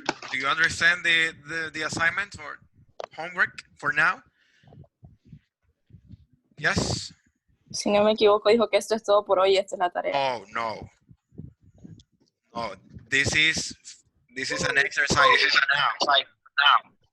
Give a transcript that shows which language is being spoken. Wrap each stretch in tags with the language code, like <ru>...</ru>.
<en>Do you understand the assignment or homework for now? Yes?</en> <es>Si no me equivoco, dijo que esto es todo por hoy. Esta es la tarea.</es> <en>Oh, no. No, this is an exercise now.</en>